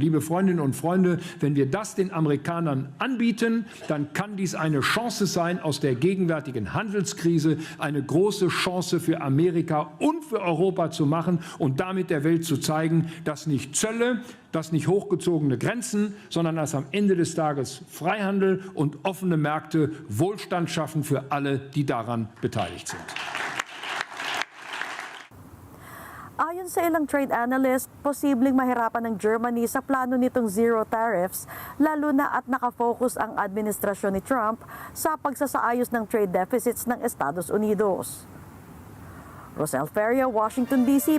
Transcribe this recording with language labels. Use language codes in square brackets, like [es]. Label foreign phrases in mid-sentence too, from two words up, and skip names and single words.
[de] Liebe Freundinnen und Freunde, wenn wir das den Amerikanern anbieten, dann kann dies eine Chance sein, aus der gegenwärtigen Handelskrise eine große Chance für Amerika und für Europa zu machen und damit der Welt zu zeigen, dass nicht Zölle, dass nicht hochgezogene Grenzen, sondern dass am Ende des Tages Freihandel und offene Märkte Wohlstand schaffen für alle, die daran beteiligt sind. [tl] Ayon sa ilang [en] trade analyst, [tl] posibleng mahirapan ng Germany sa plano nitong [en] zero tariffs, [tl] lalo na at nakafocus ang administrasyon ni Trump sa pagsasaayos ng [en] trade deficits [tl] ng Estados Unidos. Rosel Feria, Washington, D.C.